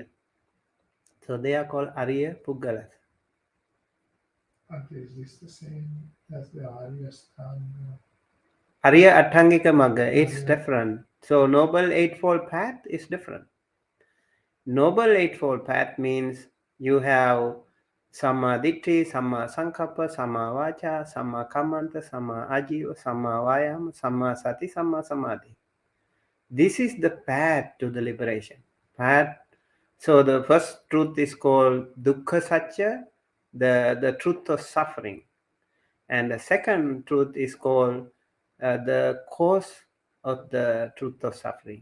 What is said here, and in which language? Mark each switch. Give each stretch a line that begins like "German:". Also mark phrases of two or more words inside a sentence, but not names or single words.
English: So they are called
Pali: Arya Puggalas.
English: Is this the same as the
Pali: Arya Stanga? Arya Atthangika Magga, it's
English: Arya- different. So Noble Eightfold Path is different. Noble Eightfold Path means you have
Pali: Samma Ditti, Samma Sankappa, Samma Vacha, Samma Kammanta, Samma Ajiva, Samma Vayama, Samma Sati, Samma Samadhi.
English: This is the path to the liberation. Path. So the first truth is called
Pali: Dukkha Satya,
English: the truth of suffering. And the second truth is called the cause of the truth of suffering.